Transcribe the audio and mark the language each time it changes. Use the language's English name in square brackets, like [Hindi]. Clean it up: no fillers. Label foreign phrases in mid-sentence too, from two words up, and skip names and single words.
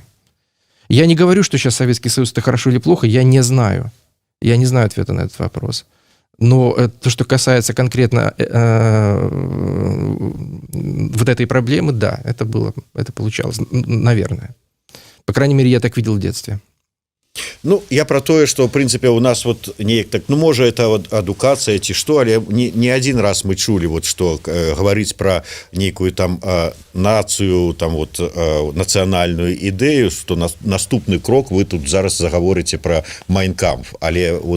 [Russian] Я не говорю, что сейчас Советский Союз это хорошо или плохо, я не знаю. Я не знаю ответа на этот вопрос. Но то, что касается конкретно вот этой проблемы, да, это получалось, наверное. По крайней мере, я так видел в детстве. [Belarusian] Ну, я про тое, што ў прынцыпе у нас вот неяк так, ну можа [Russian] это вот [Belarusian] адукацыя ці што, але не адзін раз мы чулі вот што гаварыць пра нейкую там нацыю, там вот нацыянальную ідэю, што наступны крок вы тут зараз загаворыце пра Майнкамф, але вот